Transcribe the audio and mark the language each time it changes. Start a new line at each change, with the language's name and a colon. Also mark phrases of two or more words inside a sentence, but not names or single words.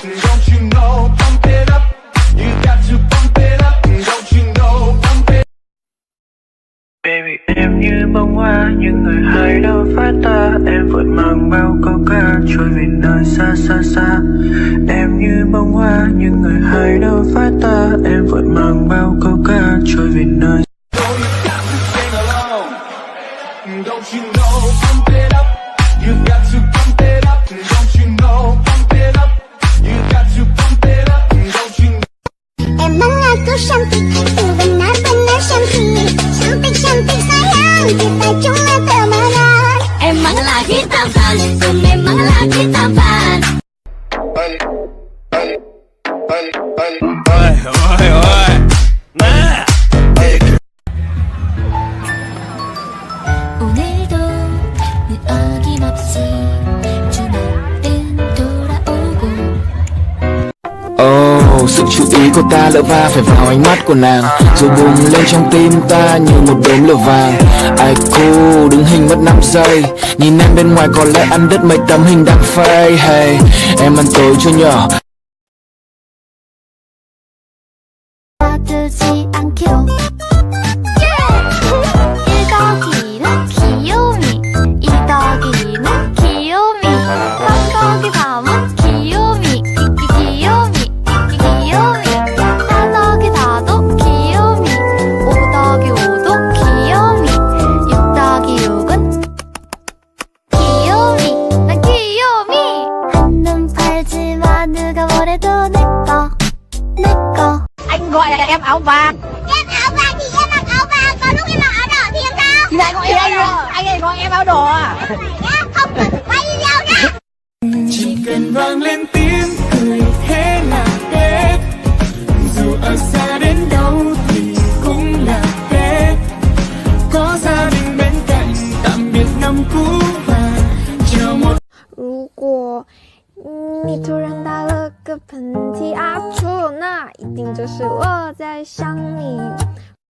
English: Don't you know, pump it up, you got to pump it up. Don't you know, pump it. Baby,
Vietnamese: em như bông hoa, những người hay đâu phải ta. Em vội mang bao câu ca, trôi về nơi xa xa xa. Em như bông hoa, những người hay đâu phải ta. Em vội mang bao câu ca, trôi về nơi.
English: Don't you know, pump it up, you got to pump it up. Don't you know, pump it up, you got to pump it up. Don't you know.
Indonesian: Emang aku cantik, benar-benar cantik. Cantik-cantik sayang, kita cuma temenan. Emanglah kita fan, memanglah kita fan.
Vietnamese: Ôi, nè.
Korean: 오늘도 늘 어김없이 주말은 돌아오고.
Vietnamese: Sự chú ý của ta lỡ va phải vào ánh mắt của nàng, rồi bùng lên trong tim ta như một đốm lửa vàng. Ai cool đứng hình mất 5 giây, nhìn em bên ngoài có lẽ ăn đứt mấy tấm hình đang phây. Hey, em ăn tối chưa nhỏ?
Korean: 놔두지 않기로. 1 더하기는 귀요미, 2 더하기는 귀요미, 3 더하기 3은 귀요미, 귀요미, 귀요미, 4 더하기 4도 귀요미, 5 더하기 5도 귀요미, 6 더하기 6은 귀요미, 난 귀요미. 한눈 팔지마, 누가 뭐래도 내꺼, 내꺼.
Vietnamese: Anh gọi là em áo vàng. Em áo vàng thì em mặc áo vàng, còn lúc em mặc áo đỏ thì em sao? Thì lại gọi anh ấy gọi em áo đỏ à? Không cần quay video nhá. Chỉ cần vang lên tiếng cười thế là hết, dù ở xa đến đâu thì cũng là hết. Có gia đình bên cạnh, tạm biệt năm cũ và chờ một.
Chinese: 如果你突然打了个喷嚏啊，错，那一定就是我在想你。